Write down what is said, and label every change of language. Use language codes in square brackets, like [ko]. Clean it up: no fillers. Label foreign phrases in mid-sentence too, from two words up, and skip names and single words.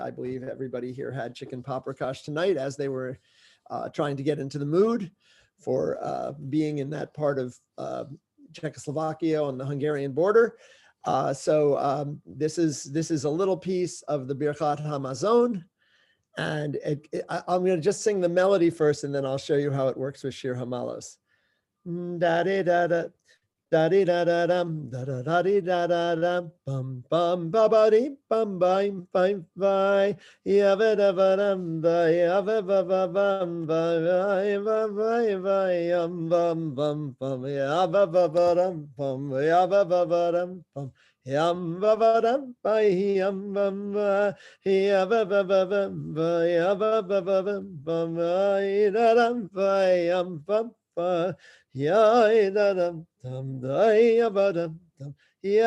[en] I believe everybody here had chicken paprikash tonight as they were trying to get into the mood for being in that part of Czechoslovakia on the Hungarian border. So this is a little piece of the Birchat Hamazon. And I'm going to just sing the melody first, and then I'll show you how it works with Shir Hamalos. Da-de-da-da. Da di da da dum da da da di da da dum bum bum ba ba di bum bum bum bye ya ba da ba dum ba ya ba ba ba bum ba ba ba ba bum bum bum ya ba ba ba dum bum ya ba ba ba dum bum yam ba ba dum ba yam bum ba ya ba ba ba bum ba ya ba ba ba bum ba da dum ba yam bum ba ya da dum dum da ya ba dum dum